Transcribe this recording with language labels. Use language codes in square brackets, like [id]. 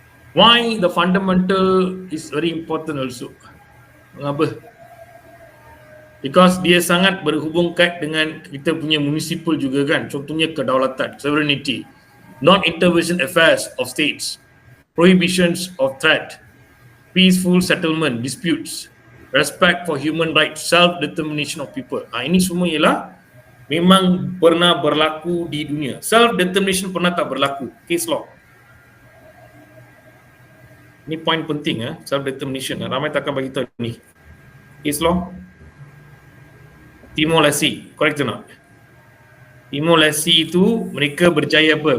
[en] Why the fundamental is very important also? [ms] Mengapa? [en] Because [ms] dia sangat berhubung kait dengan kita punya municipal juga kan. Contohnya kedaulatan, [en] sovereignty, non-intervention affairs of states, prohibitions of threat, peaceful settlement disputes, respect for human rights, self-determination of people. [ms] Ini semua ialah memang pernah berlaku di dunia. Self-determination pernah tak berlaku? Case law. Ini point penting self-determination. Ramai takkan bagi tahu ni. Case law. Timor-Leste, [en] correct or not? [ms] Timor-Leste itu mereka berjaya apa?